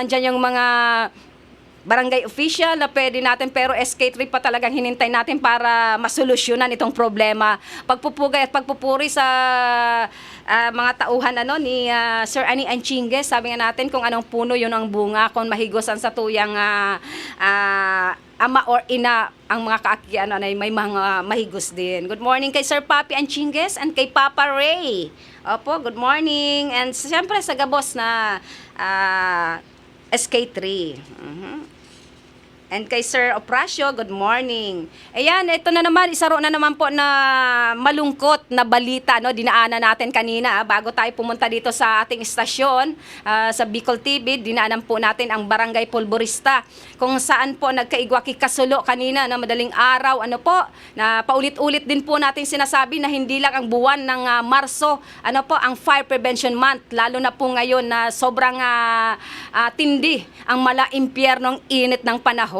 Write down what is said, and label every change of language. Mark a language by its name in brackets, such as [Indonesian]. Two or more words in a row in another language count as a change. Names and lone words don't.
[Filipino] Andyan yung mga barangay official na pwede natin, pero SK3 pa talagang hinintay natin para masolusyonan itong problema. Pagpupugay at pagpupuri sa mga tauhan ni Sir Ani Anchingues, sabi nga natin kung anong puno yun ang bunga, kung [Bikol] mahigosan sa tuyang ama [Filipino] or ina ang mga kaakian ay may mga mahigos din. [English] Good morning kay Sir Papi Anchingues and kay Papa Ray. Opo, good morning. [Filipino] And siyempre sa gabos na SK3. And kay Sir Oprasio, [English] good morning. [Filipino] Ayan, ito na naman, isaro na naman po na malungkot na balita, dinaanan natin kanina, bago tayo pumunta dito sa ating istasyon, sa Bicol TV, dinaanan po natin ang Barangay Polvorista, kung saan po nagkaigwaki kasulo kanina na madaling araw, na paulit-ulit din po natin sinasabi na hindi lang ang buwan ng Marso, ang Fire Prevention Month, lalo na po ngayon na sobrang tindi ang impyernong init ng panahon.